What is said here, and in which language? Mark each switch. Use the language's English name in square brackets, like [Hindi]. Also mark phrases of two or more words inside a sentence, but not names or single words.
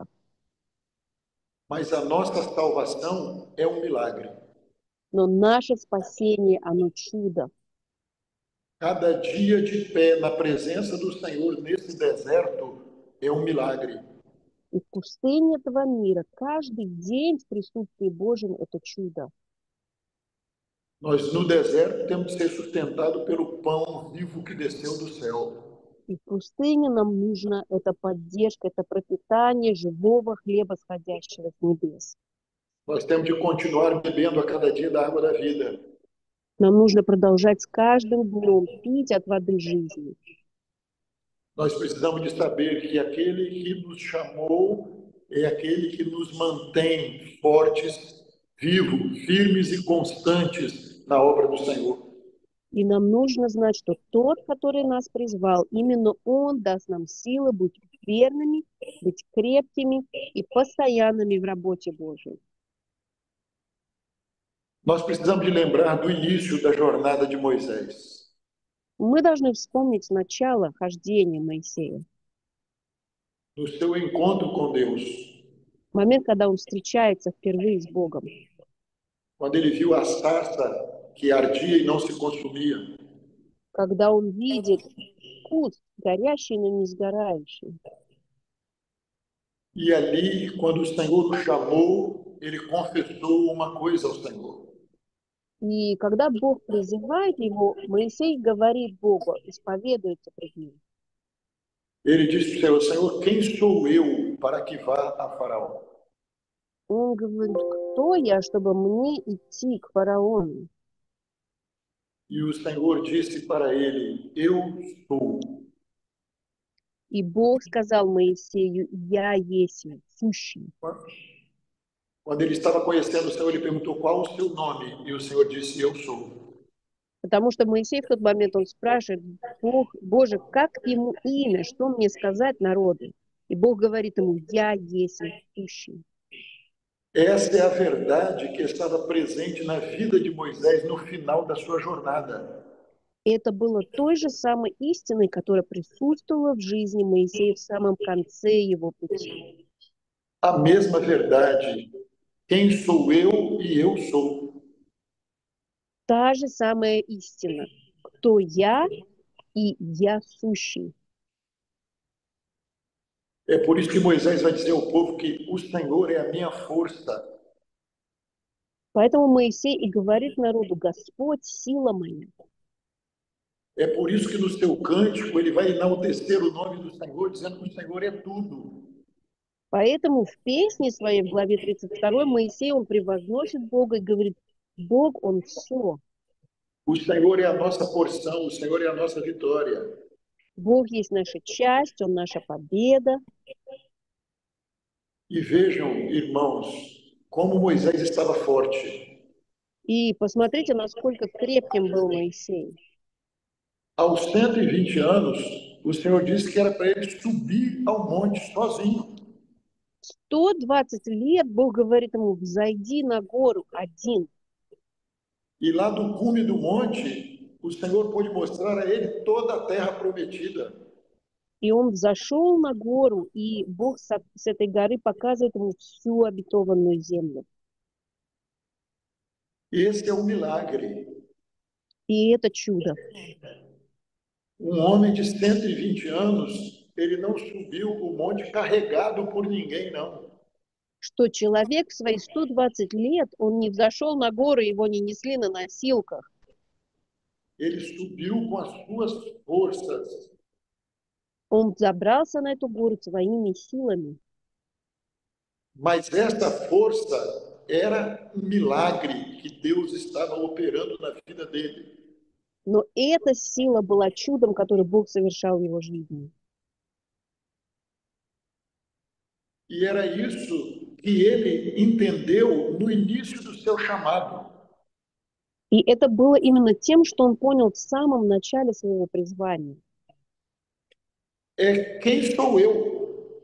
[Portuguese] Mas a nossa salvação é um milagre. [Russian] Но наше спасение, оно чудо. [Portuguese] Cada dia de pé na presença do Senhor nesse deserto é um milagre. [Russian] И в пустыне этого мира каждый день в присутствии Божьем – это чудо. [Portuguese] Nós no deserto temos que ser sustentados pelo pão vivo que desceu do céu. [Russian] И в пустыне нам нужна эта поддержка, это пропитание живого хлеба, сходящего с небес. [Portuguese] Nós temos de continuar bebendo a cada dia da água da vida. [Russian] Нам нужно продолжать с каждым днем пить от воды жизни. [Portuguese] Nós precisamos de saber que aquele que nos chamou é aquele que nos mantém fortes, vivos, firmes e constantes na obra do Senhor. [Russian] И нам нужно знать, что тот, который нас призвал, именно Он даст нам силы быть верными, быть крепкими и постоянными в работе Божьей. [Portuguese] Nós precisamos de lembrar do início da jornada de Moisés. [Russian] Мы должны вспомнить начало хождения Моисея. [Portuguese] No seu encontro com Deus. [Russian] Момент, когда он встречается впервые с Богом. [Portuguese] Quando ele viu a sarça que ardia e não se consumia. [Russian] Когда он видит куст, горящий, но не сгорающий. [Portuguese] E ali, quando o Senhor o chamou, ele confessou uma coisa ao Senhor. [Russian] И когда Бог призывает его, Моисей говорит Богу, исповедуется пред ним. [Portuguese] Ele disse para o Senhor: quem sou eu para que vá a Faraó? [Russian] Он говорит: кто я, чтобы мне идти к фараону? [Portuguese] E o Senhor disse para ele: eu sou. [Russian] И Бог сказал Моисею: я есть сущий. [Portuguese] Quando ele estava conhecendo o Senhor, ele perguntou: qual o seu nome? E o Senhor disse: eu sou. [Russian] Потому что Моисей в тот момент, он спрашивает: Боже, как ему имя, что мне сказать народу? И Бог говорит ему: я есть сущий. [Portuguese] Essa é a verdade que estava presente na vida de Moisés no final da sua jornada. [Russian] Это было той же самой истиной, которая присутствовала в жизни Моисея в самом конце его пути. [Portuguese] A mesma verdade. Quem sou eu e eu sou. [Russian] Та же самая истина. Кто я и я сущий. [Portuguese] É por isso que Moisés vai dizer ao povo que o Senhor é a minha força. [Russian] Поэтому Моисей и говорит народу: Господь, сила моя. [Portuguese] É por isso que no seu cântico ele vai enaltecer o nome do Senhor, dizendo que o Senhor é tudo. [Russian] Поэтому в песне своей, в главе 32, Моисей, он превозносит Бога и говорит: Бог, Он все. [Portuguese] O Senhor é a nossa porção, o Senhor é a nossa vitória. [Russian] Бог есть наша часть, Он наша победа. [Portuguese] E vejam, irmãos, como Moisés estava forte. [Russian] И посмотрите, насколько крепким был Моисей. [Portuguese] Aos 120 anos, o Senhor disse que era para ele subir ao monte sozinho. [Russian] 120 лет Бог говорит ему, взойди на гору один. [Portuguese] E lá do cume do monte, o Senhor pôde mostrar a ele toda a terra prometida. [Russian] И он взошел на гору, и Бог с этой горы показывает ему всю обетованную землю. [Portuguese] Esse é o milagre. [Russian] И это чудо. [Portuguese] Homem de 120 anos, ele não subiu o monte carregado por ninguém, não. [Russian] Что человек в свои 120 лет, он не взошел на гору, его не несли на носилках. [Portuguese] Ele subiu com as suas forças. [Russian] Он забрался на эту гору своими силами. [Portuguese] Mas essa força era um milagre que Deus estava operando na vida dele. [Russian] Но эта сила была чудом, которое Бог совершал в его жизни. [Portuguese] E era isso que ele entendeu no início do seu chamado. [Russian] И это было именно тем, что он понял в самом начале своего призвания. [Portuguese] É quem sou eu?